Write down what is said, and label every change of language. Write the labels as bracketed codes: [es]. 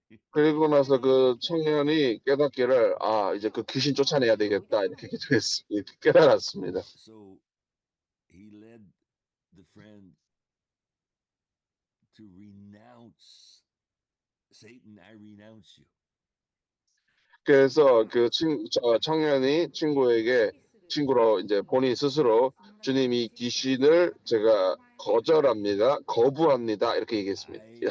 [ko] 그리고 나서 그 청년이 깨닫기를 이제 그 귀신 쫓아내야 되겠다 이렇게 깨달았습니다. [en] So he led the friend to renounce Satan. I renounce you. [ko] 그래서 그 청년이 친구로 이제 본인 스스로 주님이 귀신을 제가 거부합니다 이렇게 얘기했습니다.